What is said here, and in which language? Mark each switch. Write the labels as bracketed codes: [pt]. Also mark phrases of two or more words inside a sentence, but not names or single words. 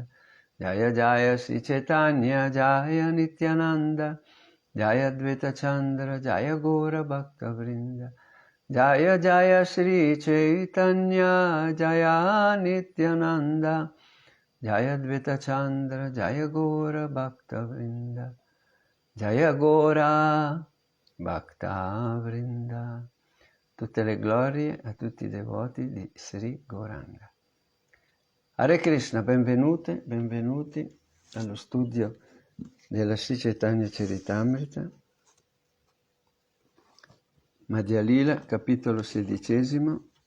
[bn] জয় জয় শ্রী চৈতন্য জয় নিত্যানন্দ জয় অদ্বৈত চন্দ্র জয় গৌর ভক্ত বৃন্দ. জয় জয় শ্রী চৈতন্য জয় নিত্যানন্দ জয় অদ্বৈত চন্দ্র জয় গৌর ভক্ত বৃন্দ. জয় গৌর ভক্ত বৃন্দ. [it] Tutte le glorie a tutti i devoti di Sri Gauranga. Hare Krishna, benvenute, benvenuti allo studio della Sri Chaitanya Charitamrita, Madhya Lila, capitolo 16.